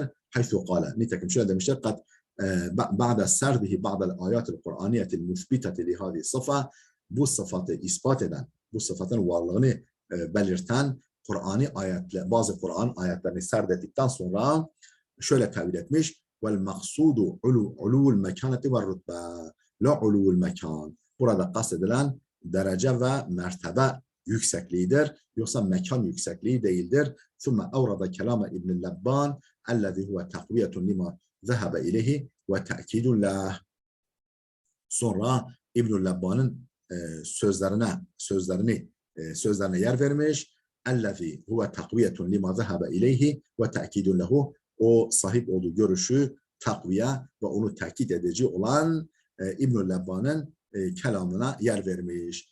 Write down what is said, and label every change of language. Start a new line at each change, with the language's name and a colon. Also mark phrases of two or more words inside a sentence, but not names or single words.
Arabic: حيث قال,
Turkish: nitekim şöyle demiştir.
Arabic: قد بعد سرده بعض الآيات القرآنية المثبتة لهذه الصفة,
Turkish: bu sıfatı ispat eden, bu sıfatın varlığını belirten bazı Kur'an ayetlerini serdettikten sonra şöyle tevil etmiş.
Arabic: والمقصود علو المكانة والرتبة لا علو المكان.
Turkish: Burada kastedilen derece ve mertebe yüksekliğidir yoksa mekan yüksekliği değildir.
Arabic: ثم أورد كلام ابن اللبان الذي هو تقوية لما ذهب إليه وتأكيد له.
Turkish: Sonra İbnül Lebba'nın sözlerine yer vermiş.
Arabic: الذي هو تقوية لما ذهب إليه وتأكيد له.
Turkish: O sahip olduğu görüşü takviye ve onu tekit edici olan İbnül Lebba'nın kelamına yer vermiş.